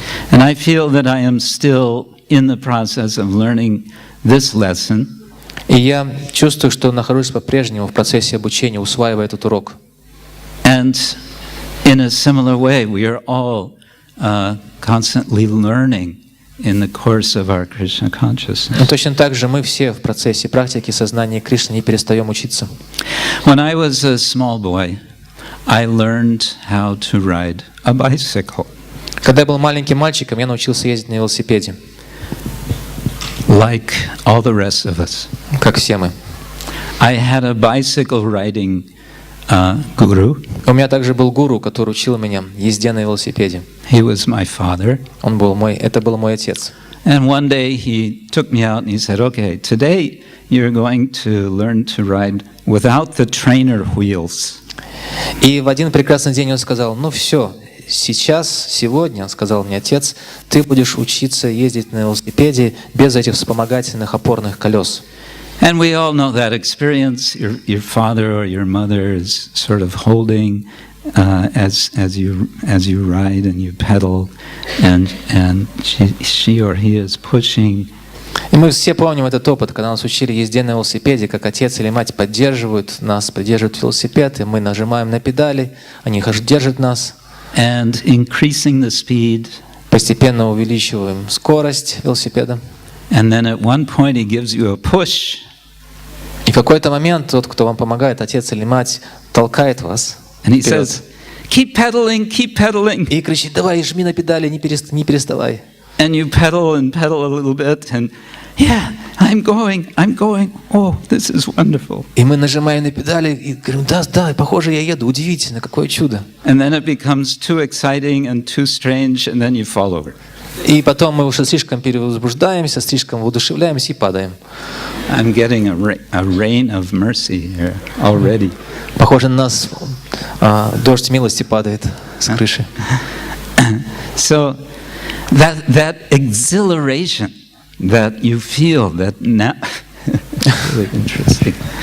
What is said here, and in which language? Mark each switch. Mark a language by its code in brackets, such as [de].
[en] And I feel that I am still in the process of learning this lesson. [ru] И я чувствую, что нахожусь по-прежнему в процессе обучения, усваивая этот урок. [en] And in a similar way, we are all constantly learning in the course of our Krishna consciousness. [ru] Но точно так же мы все в процессе практики сознания Кришны не перестаем учиться. [en] When I was a small boy, I learned how to ride a bicycle. [ru] Когда я был маленьким мальчиком, я научился ездить на велосипеде. [en] Like all the rest of us. [ru] Как все мы. [en] I had a bicycle riding guru. [ru] У меня также был гуру, который учил меня езде на велосипеде. [en] He was my father. [ru] Это был мой отец. [en] And one day he took me out and he said, "Okay, today you're going to learn to ride without the trainer wheels." [ru] И в один прекрасный день он сказал: "Ну все, сейчас, сегодня, сказал мне отец, ты будешь учиться ездить на велосипеде без этих вспомогательных опорных колес. [en] And we all know that experience. Your father or your mother is sort of holding as you ride and you pedal, and she or he is pushing. [ru] И мы все помним этот опыт, когда нас учили езде на велосипеде, как отец или мать поддерживают нас, поддерживают велосипед, и мы нажимаем на педали, они держат нас. [en] And increasing the speed. [ru] Постепенно увеличиваем скорость велосипеда. [en] And then at one point he gives you a push. [ru] И в какой-то момент тот, кто вам помогает, отец или мать, толкает вас. [en] And he says, keep pedaling, keep pedaling. [ru] И кричит, давай, жми на педали, не переставай. [en] And you pedal and pedal a little bit, and yeah, I'm going. Oh, this is wonderful. [ru] И мы нажимаем на педали и говорим, да, похоже, я еду, удивительно, какое чудо. [en] And then it becomes too exciting and too strange, and then you fall over. [ru] И потом мы уже слишком перевозбуждаемся, слишком воодушевляемся и падаем. [en] I'm getting a rain of mercy here already. [ru] Похоже, на нас дождь милости падает с крыши. [en] So that exhilaration that you feel that now really interesting.